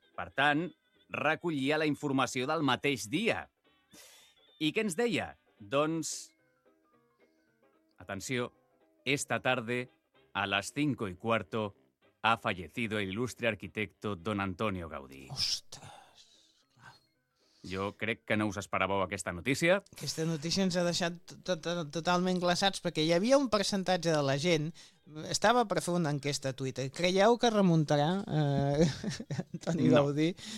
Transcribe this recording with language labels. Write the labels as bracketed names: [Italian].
[Catalan] Per tant, recollia la informació del mateix dia. I què ens deia? Doncs, atenció, [Spanish] esta tarde, a las 5:15, ha fallecido el ilustre arquitecto don Antonio Gaudí. [Catalan] Ostres! Jo crec que no us esperàveu aquesta notícia. Aquesta notícia ens ha deixat totalment glaçats, perquè hi havia un percentatge de la gent, estava per fer una enquesta a Twitter, creieu que remuntarà Antoni Gaudí?